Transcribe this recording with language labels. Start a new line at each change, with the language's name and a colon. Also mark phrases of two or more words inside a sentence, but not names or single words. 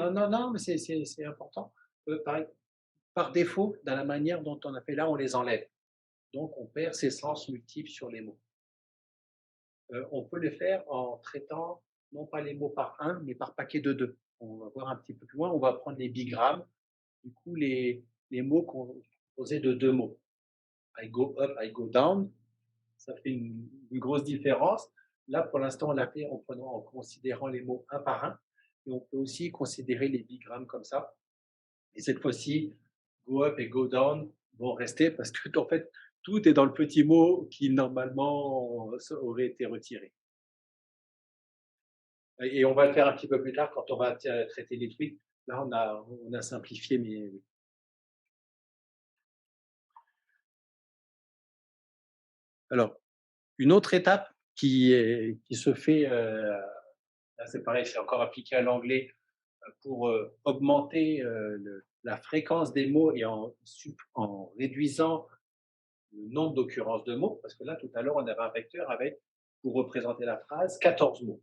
French: Non, mais c'est important. Par défaut, dans la manière dont on a fait là, on les enlève. Donc, on perd ses sens multiples sur les mots. On peut le faire en traitant non pas les mots par un, mais par paquet de deux. On va voir un petit peu plus loin, on va prendre les bigrammes, du coup les mots composés de deux mots.
English: I go up, I go down,
French: ça fait une grosse différence. Là, pour l'instant, on l'a fait en considérant les mots un par un, et on peut aussi considérer les bigrammes comme ça. Et cette fois-ci,
English: go up
French: et
English: go down
French: vont rester parce que, en fait, tout est dans le petit mot qui, normalement, aurait été retiré. Et on va le faire un petit peu plus tard quand on va traiter les trucs. Là, on a simplifié, mais oui. Alors, une autre étape qui se fait, là c'est pareil, c'est encore appliqué à l'anglais, pour augmenter la fréquence des mots et en réduisant le nombre d'occurrences de mots, parce que là, tout à l'heure, on avait un vecteur avec, pour représenter la phrase, 14 mots.